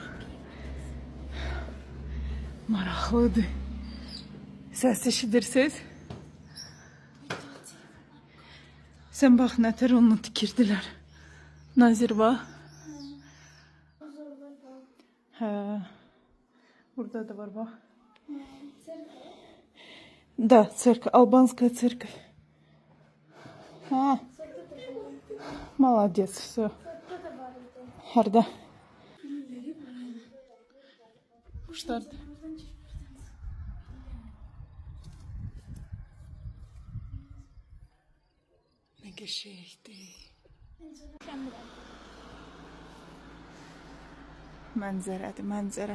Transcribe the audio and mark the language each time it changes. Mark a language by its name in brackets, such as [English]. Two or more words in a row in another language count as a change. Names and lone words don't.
[Azerbaijani] Maraqlıdır. Səs eşidirsiniz? Sen bax, nətər onu tikirdilər. Nazir var. Hə. Burada da var bax. [Russian] Да, церковь, албанская церковь. Молодец, все. [Azerbaijani] Harda? Kuşlar. Ne geçeydi. Mənzərədir, mənzərə.